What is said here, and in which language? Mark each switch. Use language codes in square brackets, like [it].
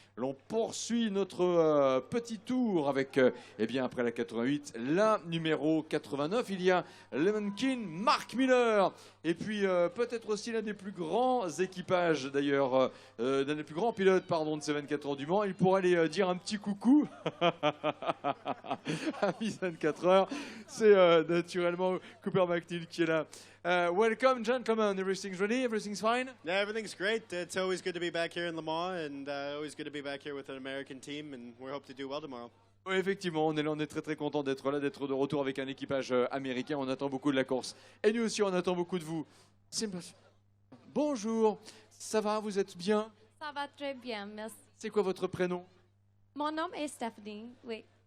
[fr] L'on poursuit notre petit tour avec, eh bien après la 88, la numéro 89, il y a Lemkin Mark Miller, et puis peut-être aussi l'un des plus grands équipages d'ailleurs, l'un des plus grands pilotes pardon, de ces 24 heures du Mans. Il pourrait aller dire un petit coucou à Miss 24 heures. C'est naturellement Cooper McNeil qui est là. [en] Welcome, gentlemen. Everything's ready? Everything's fine? Yeah, everything's great. It's always good to be back here in Le Mans, and always good to be back here with an American team, and we hope to do well tomorrow. [fr] Oui, effectivement, on est là, on est très très content d'être là, d'être de retour avec un équipage américain. On attend beaucoup de la course. Et nous aussi, on attend beaucoup de vous. Bonjour, ça va, vous êtes bien? Ça va très bien, merci. C'est quoi votre prénom? Mon nom est Stephanie, oui.